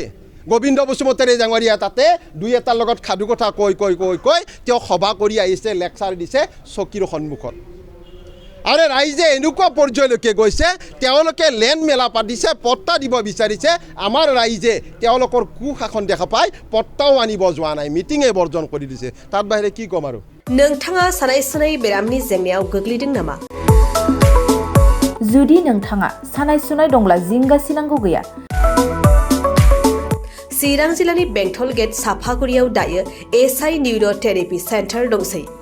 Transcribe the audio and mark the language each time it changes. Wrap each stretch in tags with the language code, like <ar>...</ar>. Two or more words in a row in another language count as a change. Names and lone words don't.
<as>গোবিন্দ বসুমতাৰী ডাঙৰীয়া তাতে দুই এটাৰ লগত সাধু কথা কৈ তেওঁ সভা কৰি আহিছে, লেকচাৰ দিছে চকীৰ সন্মুখত। আৰে ৰাইজে এনেকুৱা পৰ্যায়লৈকে গৈছে, তেওঁলোকে লেণ্ড মেলা পাতিছে, পট্টা দিব বিচাৰিছে। আমাৰ ৰাইজে তেওঁলোকৰ কুশাসন দেখা পায় পট্টাও আনিব যোৱা নাই, মিটিঙে বৰ্জন কৰি দিছে। তাত বাহিৰে কি ক'ম আৰু।</as> <brx>नोंथाङा सानाय सुनाय बेरामनि जेंनायाव गोग्लैदों नामा? जुदि नोंथाङा सानाय सुनाय दंब्ला जिंगासिनांगौ गैया। चिरां जिल्लानि बेंटल गेट साफागुरियाव दायो SI निउर'थेरापि सेन्टार दंसै।</brx>